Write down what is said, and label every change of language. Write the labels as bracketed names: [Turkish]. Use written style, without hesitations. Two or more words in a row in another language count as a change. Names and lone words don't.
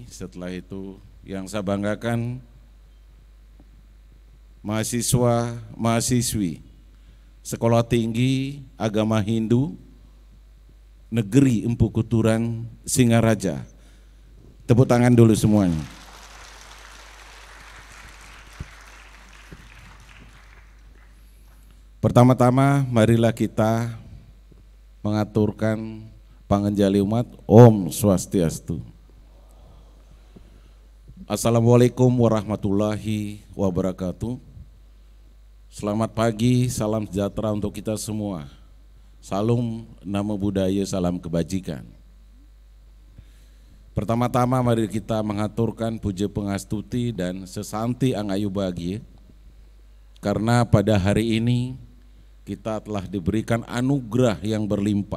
[Indonesian] Setelah itu yang saya banggakan mahasiswa, mahasiswi Sekolah Tinggi Agama Hindu Negeri Empu Kuturan Singaraja. Tepuk tangan dulu semuanya. Pertama-tama marilah kita mengaturkan pangenjali umat. [Sanskrit] Om Swastiastu. [Arabic] السلام عليكم ورحمة الله وبركاته. [Indonesian] Selamat pagi, salam sejahtera untuk kita semua. Salam [Pali] namo buddhaya, [Indonesian] salam kebajikan. Pertama-tama mari kita mengaturkan puja pengastuti dan sesanti [Balinese] angayu bahagia, [Indonesian] karena pada hari ini kita telah diberikan anugerah yang berlimpah.